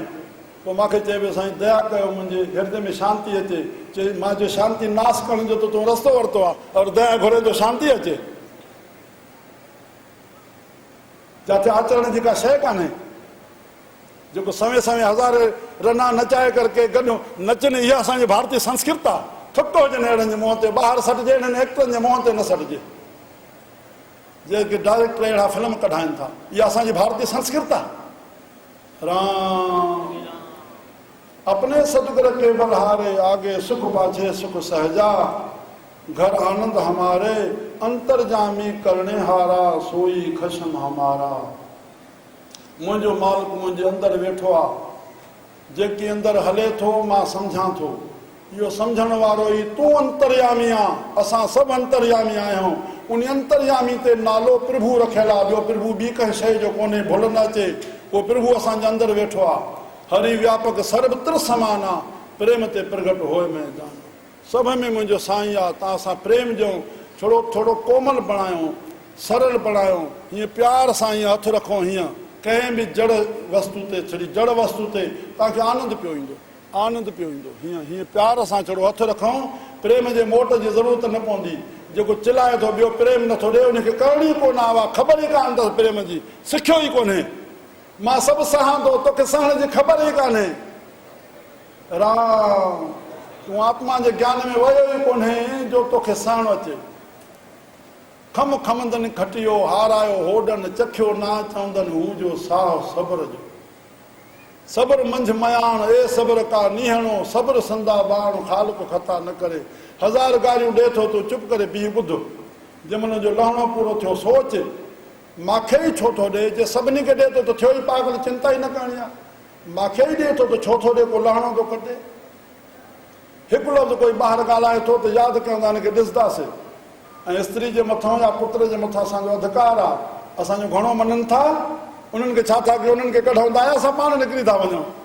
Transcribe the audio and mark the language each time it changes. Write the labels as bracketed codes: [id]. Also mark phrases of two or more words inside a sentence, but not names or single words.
[sd] पोइ मूंखे चए पियो, साईं दया कयो मुंहिंजे हृदय में शांति अचे। चई, मां जो शांति नाश करण जो त तूं रस्तो वरितो आहे, और दया घुरे थो शांति अचे। जिते आचरण जी का शइ कान्हे। जेको समय समय हज़ारे रना नचाए करके गॾु नचनि, इहा असांजी भारतीय संस्कृति आहे। थुको हुजनि अहिड़नि जे मुंहं ते, ॿाहिरि सटिजे, हिननि एक्टरनि जे मुंहं ते न सटिजे, जेके डायरेक्टर अहिड़ा फिल्म कढाइनि था। इहा असांजी भारतीय संस्कृति आहे। राम। [pa] ਅਪਨੇ ਸਤਗੁਰ ਕੇ ਬਲਹਾਰੇ ਆਗੇ ਸੁਖ ਪਾਛੇ ਸੁਖ ਸਹਜਾ। ਘਰ ਆਨੰਦ ਹਮਾਰੇ, ਅੰਤਰਜਾਮੀ ਕਰਨੇ ਹਾਰਾ, ਸੋਈ ਖਸਮ ਹਮਾਰਾ। [sd] मुंहिंजो मालिक मुंहिंजे अंदरि वेठो आहे। जेकी अंदरि हले थो मां सम्झां थो। इहो सम्झण वारो ई तूं अंतर्यामी आहे। असां सभु अंतर्यामी आहियूं। उन अंतर्यामी ते नालो प्रभु रखियलु आहे। ॿियो प्रभु ॿी कंहिं शइ जो कोन्हे, भुल न अचे। उहो प्रभु असांजे अंदरि वेठो आहे। [awa] हरि व्यापक सर्वत्र समान आहे। प्रेम ते प्रगट होए में जान। [sd] सभ में मुंहिंजो साईं आहे। तव्हां सां प्रेम ॾियूं, थोरो कोमल बणायूं, सरल बणायूं। हीअं प्यार सां हीअं हथु रखूं, हीअं कंहिं बि जड़ वस्तु ते छड़ी, जड़ वस्तु ते तव्हांखे आनंद पियो ईंदो, आनंद पियो ईंदो। हीअं प्यार सां छड़ो हथु रखूं। प्रेम जे मोट जी ज़रूरत न पवंदी। जेको चिल्लाए थो ॿियो प्रेम नथो ॾिए, उनखे करणी कोन आहे, ख़बर ई कान अथसि प्रेम जी, सिखियो ई कोन्हे। मां सभु सहां थो, तोखे सहण जी ख़बर ई कान्हे। राम तूं आत्मा जे ज्ञान में वयो ई कोन्हे जो तोखे सहण अचे। खम खमंदनि खटियो हारायो होडनि चखियो ना चवंदनि हू जो साह सब्र जो। सब्र मंझ मयाण ए सब्र का नीहणो सब्र संदा बाण खालक खता न करे। हजार गारियूं ॾे थो तूं चुप करे बीह ॿुध। जंहिंमहिल जो लहणो पूरो थियो सोच माखे ई छो थो ॾे। जे सभिनी खे ॾे थो त थियो ई पागल चिंता ई न करणी आहे। माखे ई ॾे थो त छो थो ॾे को लहणो थो कटे। हिकु लफ़्ज़ कोई ॿाहिरि ॻाल्हाए थो त यादि कयूं हिनखे ॾिसंदासीं। ऐं स्त्री जे मथां या पुत्र जे मथां असांजो अधिकार आहे। असांजो घणो मञनि था उन्हनि खे छा था कयूं उन्हनि खे कढूं था या असां पाण निकिरी था वञूं।